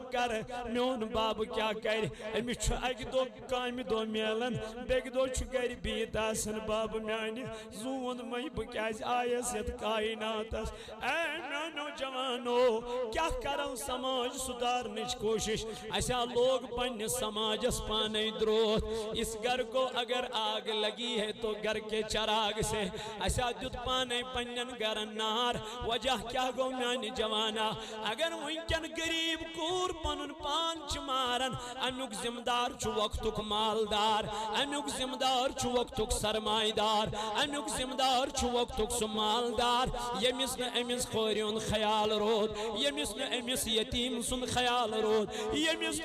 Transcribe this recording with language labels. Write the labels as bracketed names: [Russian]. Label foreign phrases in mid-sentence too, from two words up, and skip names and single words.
[Kashmiri] کرٕ میون بابہٕ کیٛاہ کرِ أمِس چھُ اکہِ دۄہ کامہِ دۄہ میلان بیٚکہِ دۄہ چھُ گرِ بِہِتھ آسان بابہٕ میانہِ زوٗن مے بہٕ کیٛازِ آیس یتھ کایناتس اے میانو جوانو کیٛاہ کرو سماج سُدھارنٕچ کوٗشش اسا لوگ پننِس سماجس پانے درٛوتھ [Urdu] اس گھر کو اگر آگ لگی ہے تو گھر کے چراغ سے [Kashmiri] اسا دیُت پانے پننٮ۪ن گرن نار وجہ کیٛاہ گوٚو میانہِ جوانہ اگر وٕنکٮ۪ن غریب کوٗر پنُن پان چھِ ماران امیُک ذمہٕ دار چھُ وقتُک مالدار امیُک ذمہٕ دار چھُ وقتُک سرمایہ دار امیُک ذمہٕ دار چھُ وقتُک سُہ مالدار ییٚمِس نہٕ أمِس کورِ ہُنٛد خیال روٗد ییٚمِس نہٕ أمِس یتیٖم سُنٛد خیال روٗد ییٚمِس